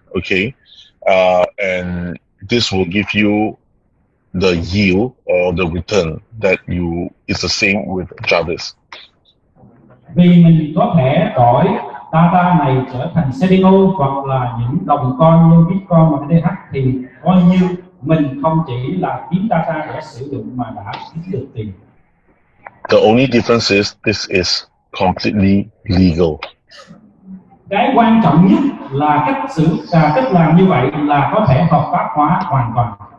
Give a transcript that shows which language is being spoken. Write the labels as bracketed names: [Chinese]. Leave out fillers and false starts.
[English] Okay, and this will give you the yield or the return that is the same with Jarvis. [Vietnamese] Vì mình có thể đổi data này trở thành CDO hoặc là những đồng coin như Bitcoin và ETH thì coi như mình không chỉ là kiếm data để sử dụng mà đã kiếm được tiền. [English] The only difference is this is completely legal. [Vietnamese] Cái quan trọng nhất là cách làm như vậy là có thể hợp pháp hóa hoàn toàn.